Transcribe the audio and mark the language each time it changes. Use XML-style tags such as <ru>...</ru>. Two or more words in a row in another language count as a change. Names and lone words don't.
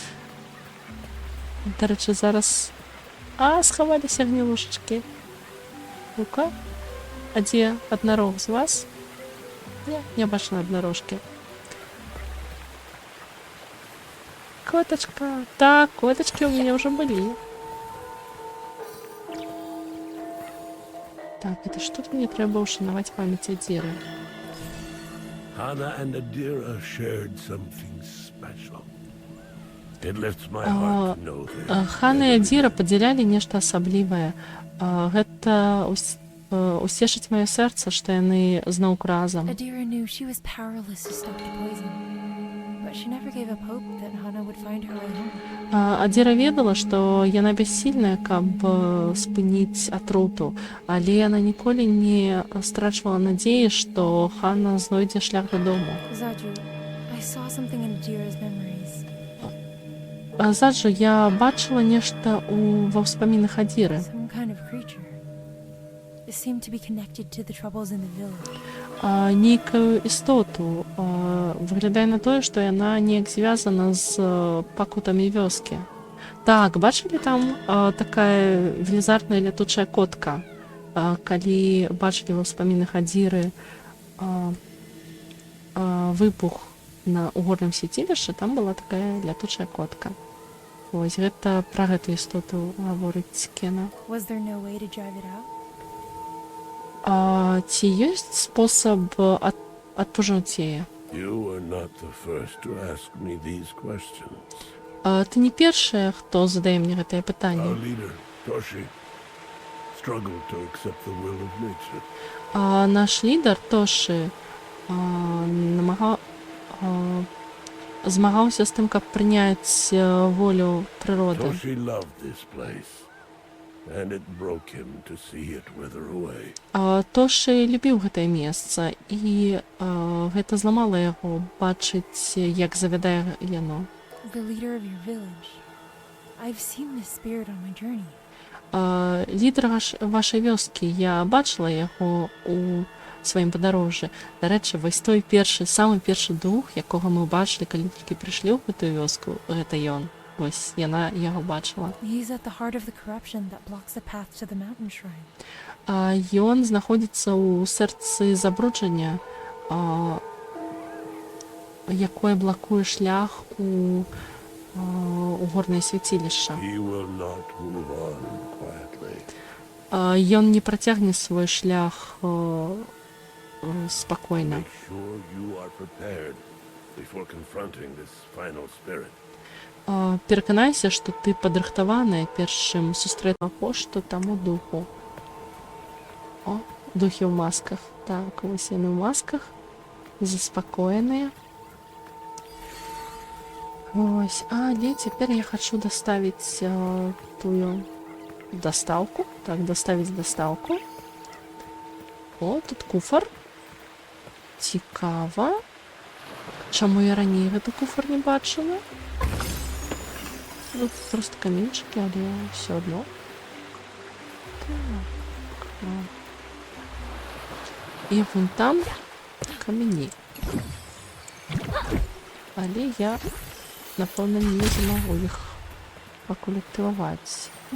<be>Дарэчы, зараз... схаваліся гнілушачкі. Ну-ка. А дзе аднарог з вас? Не бачна аднарожкі. Коточка.</be> <ru>Так, коточки у меня уже были. Так, это что-то мне треба ушановать память Адзіры.</ru> <en>Hana and Adira shared something special. It lifts my heart to know that.</en> <be>Хана і Адзіра падзялялі нешта асаблівае. Гэта усцешыць маё сэрца, што яны зноўку разам.</be> <en>Adira knew she was powerless to stop the poison, but but she never gave up hope that Hana would find her way home.</en> <be>Адзіра ведала, што яна бяссільная, каб спыніць атруту, але яна ніколі не страчвала надзеі, што Хана знойдзе шлях дадому.</be> <en>Zaju, I saw something in Adira's memories.</en> <be>Заджу, я бачыла нешта ва ўспамінах Адзіры.</be> <en>Some kind of creature. It seemed to be connected to the troubles in the village.</en> <be>Нейкую істоту. Выглядае на тое, што яна неяк звязана з пакутамі вёскі. Так, бачылі там такая велізарная лятучая котка. Калі бачылі ва ўспамінах Адзіры выбух у горным свяцілішчы, там была такая лятучая котка. Вось гэта пра гэту істоту гаворыць Кена.</be> <en>Was there no way to drive it out?</en> <be>Ці ёсць спосаб адпужнуць яе?</be> <en>You were not the first to ask me these questions.</en> <be>Ты не першая, хто задае мне гэтае</be> <en>Our</en> <be>пытанне.</be> <en>leader, Toshi, struggled to accept the will of nature.</en> <be>Наш лідар Тоші змагаўся з тым, каб прыняць волю прыроды.</be> <en>Toshi loved this place, and it broke him to see it wither away.</en> <be>Тоші любіў гэтае месца, і гэта зламала яго бачыць, як завядае яно.</be> <en>The leader of your village. I've seen this spirit on my journey.</en> <be>Лідар вашай вёскі, я бачыла яго у сваім падарожжы. Дарэчы, вось той самы першы дух, якога мы бачылі, калі толькі прыйшлі ў гэтую вёску, гэта ён. Вось яна яго бачыла.</be> <en>He's at the heart of the corruption that blocks the path to the mountain shrine.</en> <be>Ён знаходзіцца ў сэрцы забруджання, якое блакуе шлях у горнае свяцілішча.</be> <en>He will not move on quietly.</en> <be>Ён не працягне свой шлях спакойна.</be> <en>Make sure you are prepared before confronting this final spirit.</en> <be>Пераканайся, што ты падрыхтаваная, перш чым сустрэць пошту таму духу. Духі ў масках. Так, вось яны ў масках, заспакоеныя. Ось, але цяпер я хачу даставіць тую дастаўку. Так, даставіць дастаўку. Тут куфар. Цікава. Чаму я раней гэты куфар не бачыла?</be> <uk>Тут просто каменчики, але все одно. Так. І вон там камені. Але я, напевно, не змогу їх поколективувати.</uk>